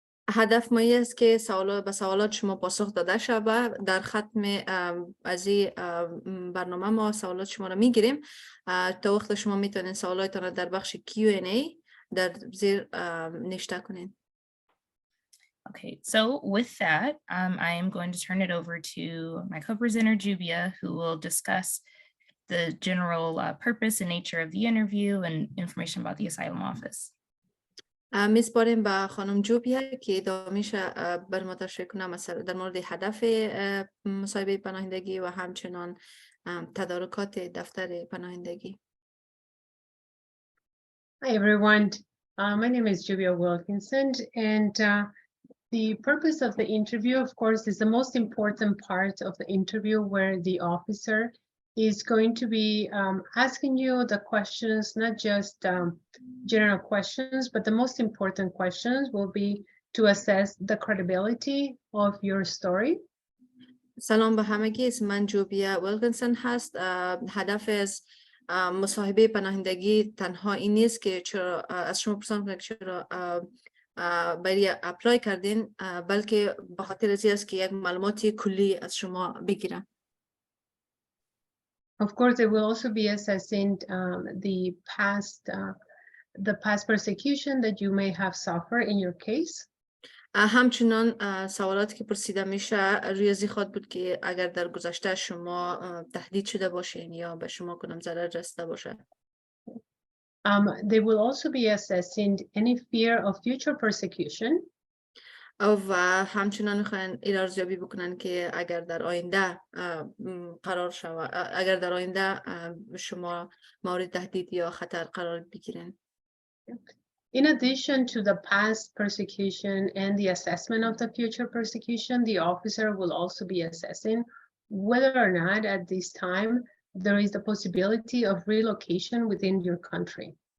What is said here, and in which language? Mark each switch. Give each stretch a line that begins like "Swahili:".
Persian: هدف ما است که به سوالات شما پاسخ داده شود. در ختم از این برنامه ما سوالات شما را میگیریم تا وقت شما میتونین سوالاتتان را در بخش Q&A در زیر نوشته کنین.
English: Okay, so with that, I am going to turn it over to my co-presenter, Jubia, who will discuss the general purpose and nature of the interview and information about the asylum office.
Persian: میسپاریم به خانم جوبیا که ادامه‌اش بر ما تشریح کنه مثلا در مورد هدف مصاحبه پناهندگی و همچنان تدارکات دفتر پناهندگی.
English: Hi everyone, my name is Jubia Wilkinson, and the purpose of the interview, of course, is the most important part of the interview, where the officer is going to be asking you the questions, not just general questions, but the most important questions will be to assess the credibility of your story.
Persian: سلام به همگی، اسم من جوبیا ویلکینسون هست. هدف از مصاحبه پناهندگی تنها این نیست که چرا از شما پرسان کنید چرا برای اپلای کردین، بلکه به خاطر از این است که یک معلوماتی کلی از شما بگیرن.
English: Of course, they will also be assessing the past persecution that you may have suffered in your case.
Persian: همچنان سوالاتی که پرسیده میشه روی ازی خواهد بود که اگر در گذشته شما تهدید شده باشین یا به شما کدام ضرر رسیده باشه.
English: They will also be assessing any fear of future persecution.
Persian: و همچنان میخواین ارزیابی بکنن که اگر در آینده قرار شود، اگر در آینده شما مورد تهدید یا خطر قرار بگیرین.
English: In addition to the past persecution and the assessment of the future persecution, the officer will also be assessing whether or not at this time there is the possibility of relocation within your country.